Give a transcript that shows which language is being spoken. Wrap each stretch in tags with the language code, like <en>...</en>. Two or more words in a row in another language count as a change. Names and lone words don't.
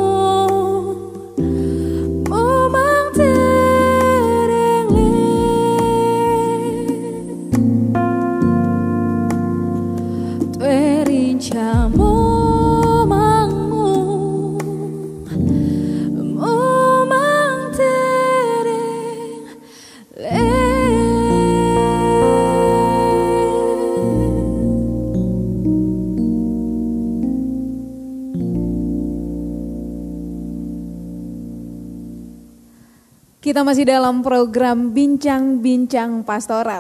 <mqy>Momang tereng le Tue rinca momangmu Momang tereng le</mqy> <id>Kita masih dalam program Bincang-Bincang Pastoral.</id>